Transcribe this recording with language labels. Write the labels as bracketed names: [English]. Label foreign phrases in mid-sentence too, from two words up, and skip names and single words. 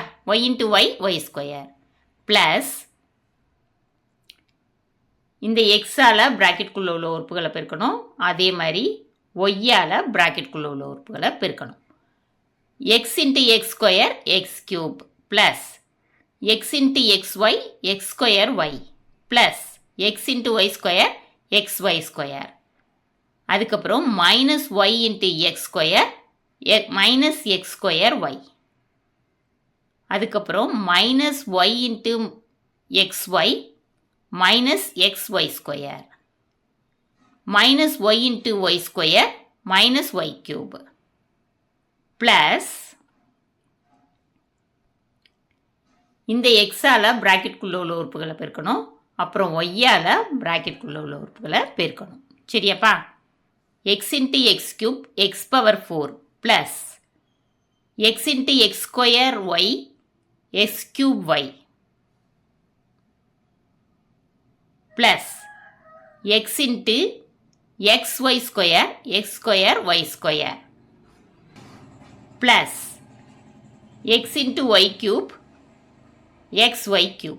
[Tamil] y × y y² ப்ளஸ் இந்த x-ஆல் ப்ராக்கெட்குள்ளே உள்ள உறுப்புகளை பெருக்கணும், அதே மாதிரி y-ஆல் ப்ராக்கெட்குள்ளே உள்ள உறுப்புகளை பெருக்கணும். x × x² x³ ப்ளஸ் x × xy x²y ப்ளஸ் x × y² xy². அதுக்கப்புறம் -y × x² -x²y. அதுக்கப்புறம் -y × xy -xy². -y × y² -y³ ப்ளஸ் இந்த x-ஆல் ப்ராக்கெட்குள்ளே உள்ள உறுப்புகளை பெருக்கணும், அப்புறம் y-ஆல் ப்ராக்கெட்குள்ளே உள்ள உறுப்புகளை பெருக்கணும். சரியாப்பா? x × x³ x⁴ ப்ளஸ் x × x² x³ ப்ளஸ் x × xy² x²y² ப்ளஸ் x × y³ xy³.